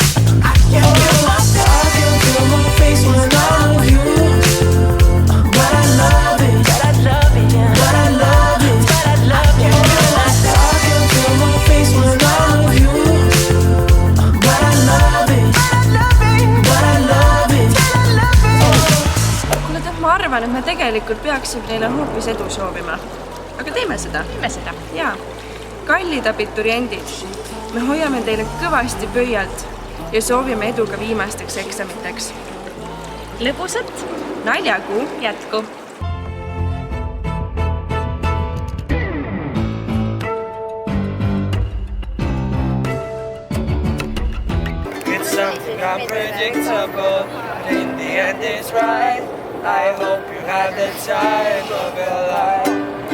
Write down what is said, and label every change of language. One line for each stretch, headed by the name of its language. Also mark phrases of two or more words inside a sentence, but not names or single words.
English: I can feel my face when I'm with you, but I love it, but I love it. I can feel my face when I'm with you, but I love it, but I love it.
Estonian: kuule tead, ma arvan, et me tegelikult peaksime neile hoopis edu soovima. Aga teeme seda. Jaa. Kallid abituriendid, me hoiame teile kõvasti pöialt ja soovime edu ka viimasteks eksamiteks. Lõbusat Naljakuu jätku!
English: It's something unpredictable, but in the end it's right. I hope you have the time of your life.